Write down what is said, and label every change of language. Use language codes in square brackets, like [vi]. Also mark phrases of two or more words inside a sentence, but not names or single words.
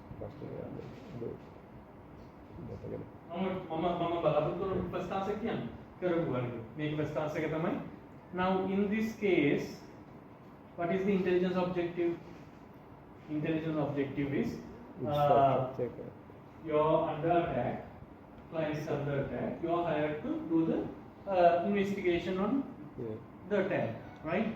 [si] මම බලාපොරොත්තු වෙන ප්‍රස්තාවයක් කියන්නේ. [en] Make the task [si] එක තමයි. [en] Now in this case, what is the intelligence objective? Intelligence objective is you're under attack, client is under attack, you are hired to do the investigation on the attack, right?